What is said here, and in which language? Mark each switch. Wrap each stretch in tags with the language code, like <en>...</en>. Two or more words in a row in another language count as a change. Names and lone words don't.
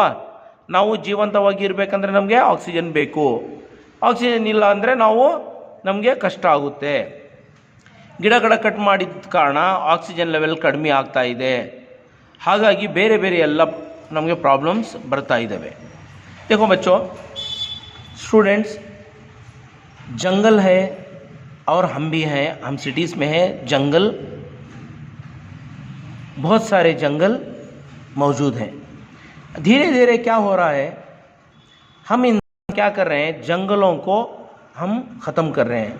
<kn>ನಾವು ಜೀವಂತವಾಗಿ ಇರಬೇಕಂದ್ರೆ ನಮಗೆ ಆಕ್ಸಿಜನ್ ಬೇಕು. ಆಕ್ಸಿಜನ್ ಇಲ್ಲ ಅಂದರೆ ನಮಗೆ ಕಷ್ಟ ಆಗುತ್ತೆ. ಗಿಡಗಳ ಕಟ್ ಮಾಡಿದ ಕಾರಣ ಆಕ್ಸಿಜನ್ ಲೆವೆಲ್ ಕಡಿಮೆ ಆಗ್ತಾ ಇದೆ. ಹಾಗಾಗಿ ಬೇರೆ ಬೇರೆ ಎಲ್ಲ ನಮಗೆ प्रॉब्लम्स ಬರ್ತಾ ಇದ್ದಾವೆ.</kn> <hi>देखो बच्चों, स्टूडेंट्स, जंगल है और हम भी हैं, हम सिटीज़ में हैं. जंगल, बहुत सारे जंगल मौजूद हैं. धीरे धीरे क्या हो रहा है, हम इंसान क्या कर रहे हैं, जंगलों को हम ख़त्म कर रहे हैं.</hi>